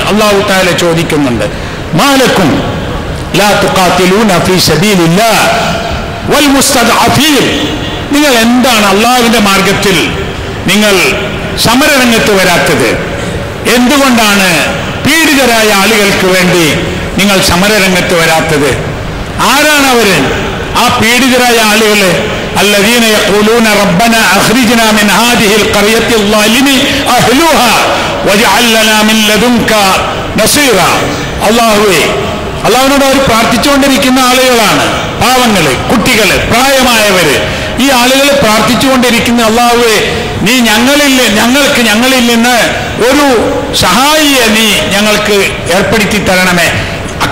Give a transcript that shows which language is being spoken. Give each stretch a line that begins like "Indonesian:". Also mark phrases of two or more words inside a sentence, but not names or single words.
Malayalam: അല്ലാഹു തആല ചോദിക്കുന്നുണ്ട്,
Arabic: ما لكم لا تقاتلون في سبيل الله والمستضعفين.
Malayalam: നിങ്ങൾ എന്താണ് അല്ലാഹുവിന്റെ മാർഗത്തിൽ നിങ്ങൾ സമരരംഗത്ത് വരാത്തത്? എന്തുകൊണ്ടാണ് പീഡിതരായ ആളുകൾക്ക് വേണ്ടി നിങ്ങൾ സമരരംഗത്ത് വരാത്തത്? ആരാണ് അവര്? ആ പീഡിതരായ ആളുകൾ,
Arabic: الذين يقولون ربنا أخرجنا من هذه القرية الظالم أهلها واجعل لنا من لدنك نصيرا.
Malayalam: അള്ളാഹുവിനോട് അവർ പ്രാർത്ഥിച്ചുകൊണ്ടിരിക്കുന്ന ആളുകളാണ്. പാവങ്ങള്, കുട്ടികള്, പ്രായമായവര്, ഈ ആളുകൾ പ്രാർത്ഥിച്ചുകൊണ്ടിരിക്കുന്ന അള്ളാഹുവേ, നീ ഞങ്ങളിൽ നിന്ന് ഒരു സഹായിയെ നീ ഞങ്ങൾക്ക് ഏർപ്പെടുത്തി തരണമേ.